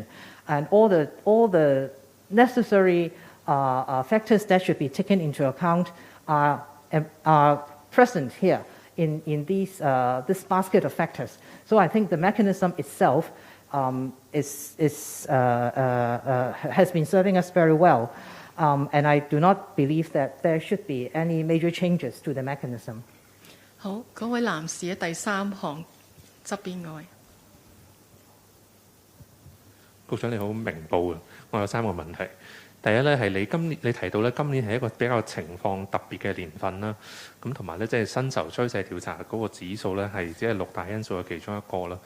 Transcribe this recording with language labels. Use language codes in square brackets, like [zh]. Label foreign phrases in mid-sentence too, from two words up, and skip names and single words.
[en] And all the necessary factors that should be taken into account are present here in this basket of factors. So I think the mechanism itself has been serving us very well, and I do not believe that there should be any major changes to the mechanism. [yue] 好，嗰位男士喺第3行側邊嗰位。局長你好，明報嘅，我有3個問題。第第一咧係你提到咧今年係一個比較情況特別嘅年份啦，咁同埋咧即係薪酬趨勢調查嗰個指數咧係只係6大因素嘅其中一個啦。